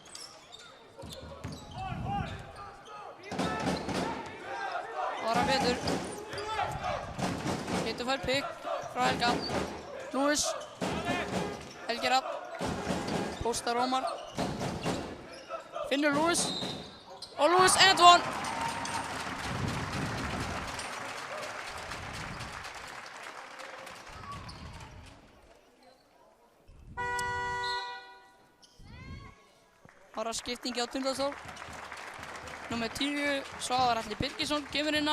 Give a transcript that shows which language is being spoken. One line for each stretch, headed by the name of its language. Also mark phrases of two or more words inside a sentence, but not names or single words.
Icelandic: Það var Pétur. Pétur fær pikk frá Helga. Lewis. Helgi Rapp. Póstar Ómar. Finnur Lewis. Og Lewis
English: and one.
Icelandic: Það var skiptingi á Tindastól. Númer 10, Svavar Atli Birgisson kemur inn á.